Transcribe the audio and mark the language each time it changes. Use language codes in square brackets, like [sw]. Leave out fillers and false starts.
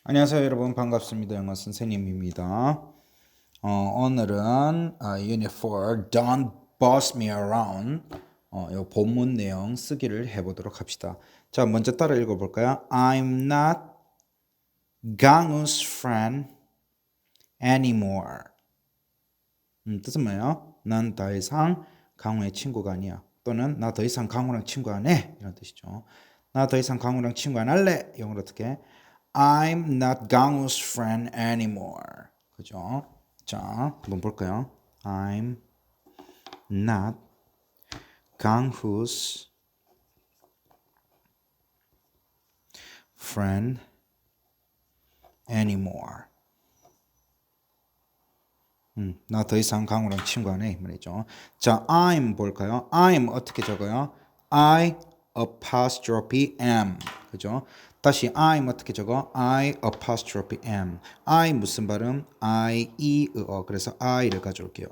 [ko] 안녕하세요 여러분 반갑습니다. 영어 선생님입니다. 오늘은 Unit 4 [en] Don't Boss Me Around [ko] 요 본문 내용 쓰기를 해보도록 합시다. 자 먼저 따라 읽어볼까요? [en] I'm not 강우's friend anymore. [ko] 뜻은 뭐예요? 난 더 이상 강우의 친구가 아니야. 또는 나 더 이상 강우랑 친구 안 해. 이런 뜻이죠. 나 더 이상 강우랑 친구 안 할래. 영어로 어떻게? [en] I'm not 강우's friend anymore. [ko] 그죠? 자, 한번 볼까요? [en] I'm not 강우's friend anymore. [ko] 나 더 이상 강우랑 친구 안 해. 말이죠. 자, I'm 볼까요? I'm 어떻게 적어요? [en] I apostrophe am. 그죠? [ko] 다시 I'm 어떻게 적어? [en] I apostrophe am. [ko] I 무슨 발음? I, E, 그래서 I를 가져올게요.